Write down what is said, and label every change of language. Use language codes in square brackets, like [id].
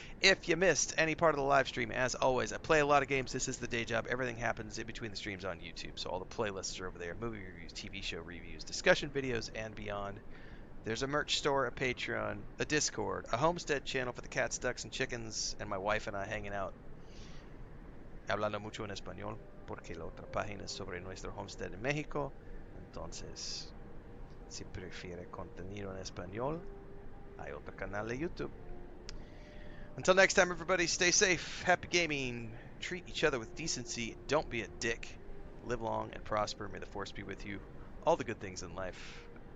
[en] If you missed any part of the live stream, as always, I play a lot of games. This is the day job. Everything happens in between the streams on YouTube. So all the playlists are over there. Movie reviews, TV show reviews, discussion videos, and beyond. There's a merch store, a Patreon, a Discord, a homestead channel for the cats, ducks, and chickens, and my wife and I hanging out. [es] Hablando mucho en español, porque la otra página es sobre nuestro homestead en México. Entonces, si prefiere contenido en español, hay otro canal de YouTube. [en] Until next time, everybody, stay safe, happy gaming, treat each other with decency, don't be a dick, live long and prosper, may the force be with you, all the good things in life.